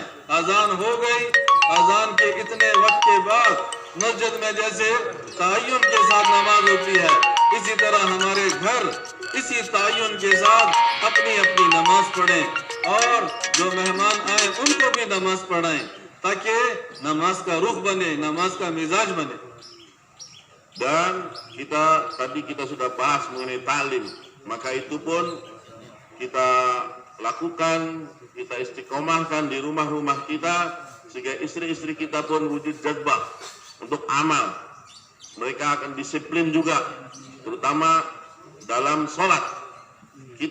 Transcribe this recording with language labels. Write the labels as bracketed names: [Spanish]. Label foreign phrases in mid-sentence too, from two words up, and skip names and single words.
[Hindi] अजान हो गई, अजान के इतने वक्त के बाद मस्जिद में जैसे तयन के साथ नमाज होती है, इसी तरह हमारे घर इसी तयन के साथ अपनी अपनी नमाज पढ़ें, और जो मेहमान आए उनको भी नमाज पढ़ाएं, ताकि नमाज का रुख बने, नमाज का मिजाज बने। [Indonesian] Dan tadi kita sudah bahas mengenai talim, maka itu pun kita lakukan, kita istiqomahkan di rumah-rumah kita, sehingga istri-istri kita pun wujud jadbah untuk amal. Mereka akan disiplin juga, terutama dalam sholat.